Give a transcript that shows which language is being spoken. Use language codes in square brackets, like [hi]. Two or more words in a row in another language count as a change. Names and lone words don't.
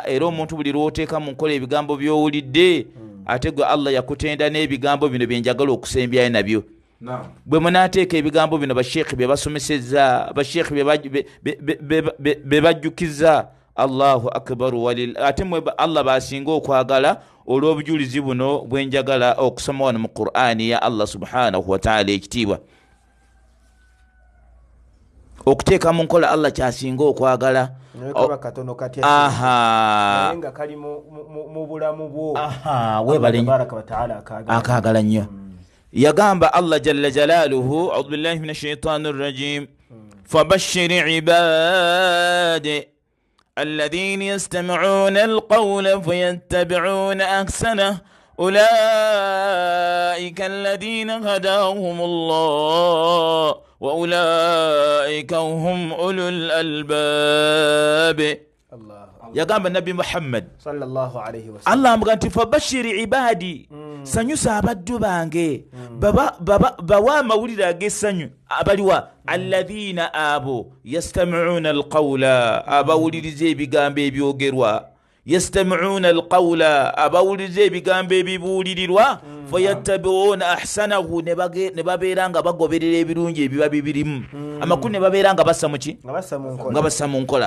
[lg] Era omuntu buli lw'oteeka mu nkola ebigambo by'owulidde ate gwe Allah yakutenda n'ebigambo bino bye njagala okusembyayo nabyo. Bwe munaateeka ebigambo bino basheekhi bye basomesezza basheekhi be bajjukiza [ar] الله أكبر [lg] ate mwe Allah basinga okwagala olw'obujulizi buno bwe njagala okusoma wano mu Qur'ani ya [ar] الله سبحانه وتعالى [lg] ekitiibwa. okuteeka mu nkola Allah kyasinga okwagala. Akaagala nnyo. [ar] Yagamba الله جل جلاله, أعوذ بالله من الشيطان الرجيم، فبشر عباد الذين يستمعون القول فيتبعون أحسنه أولئك الذين هداهم الله وأولئك هم أولو الألباب. [lg] Yagamba Nabi Muhammad [ar] صلى الله عليه وسلم, [lg] Allah amuga nti [ar] فبشر عبادي, [lg] sanyusa abaddu bange, bawa amawulire ag'essanyu. Abaliwa alladhina abo [ar] يستمعون القول, [lg] abawuliriza ebigambo ebyogerwa, [ar] يستمعون القول, [lg] abawuliriza ebigambo ebibuulirirwa, [ar] فيتبعون أحسنه, [lg] ne babeera nga bagoberera ebirungi ebiba bibirimu, amakulu ne babeera nga bassa mu ki, nga bassa mu nkola.